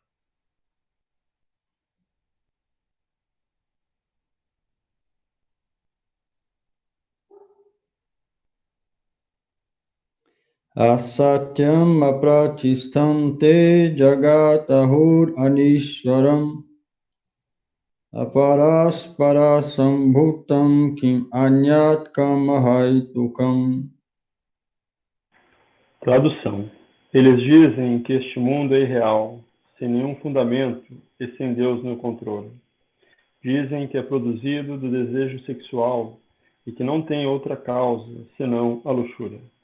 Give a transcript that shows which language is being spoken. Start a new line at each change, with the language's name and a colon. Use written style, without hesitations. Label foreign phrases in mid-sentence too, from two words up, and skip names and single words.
Sanskrit: Asatyam aprachistam te jagatahur anishwaram aparasparasambhutam kim anyat kamahaitukam.
Portuguese: Tradução. Eles dizem que este mundo é irreal, sem nenhum fundamento e sem Deus no controle. Dizem que é produzido do desejo sexual e que não tem outra causa senão a luxúria.